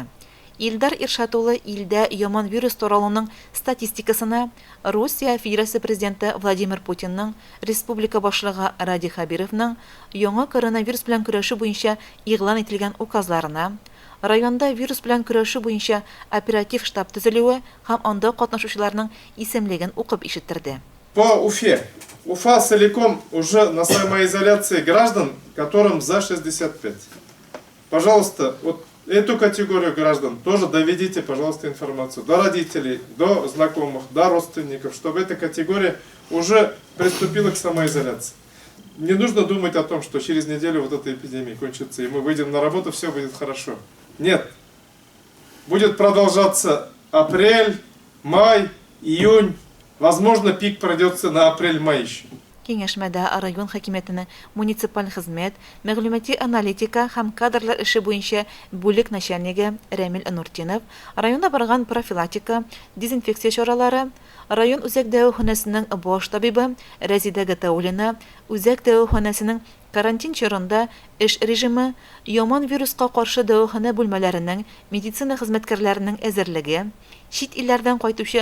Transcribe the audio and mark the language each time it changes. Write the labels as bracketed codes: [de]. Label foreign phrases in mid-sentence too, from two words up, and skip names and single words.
[tt] Илдар Иршат улы илдә яман вирус таралуының статистикасына Русия Федерация президенты Владимир Путинның, республика башлыгы Ради Хабировның яңа коронавирус белән көрәшү буенча игълан ителгән указларына, районда вирус белән көрәшү буенча оператив штаб төзелүе һәм анда катнашучыларның исемлеген укып ишеттерде. [ru] По Уфе. Уфа целиком уже на самоизоляции граждан, которым за 65. Пожалуйста, вот эту категорию граждан тоже доведите, пожалуйста, информацию до родителей, до знакомых, до родственников, чтобы эта категория уже приступила к самоизоляции. Не нужно думать о том, что через неделю вот эта эпидемия кончится, и мы выйдем на работу, все будет хорошо. Нет. Будет продолжаться апрель, май, июнь. Возможно, пик пройдется на апрель-май еще. [tt] Киңәшмәдә район хакимиятенең муниципаль хезмәт, мәгълүмати аналитика һәм кадрлар эше буенча бүлек начальнигы Рамил Нуртинов, районда барган профилактика, дезинфекция чаралары, район үзәк дәваханәсенең баш табибы Разида Гатаулина, үзәк дәваханәсенең карантин чорында эш режимы, яман вируска каршы дәваханә бүлмәләренең медицина хезмәткәрләренең әзерлеге, чит илләрдән кайтучы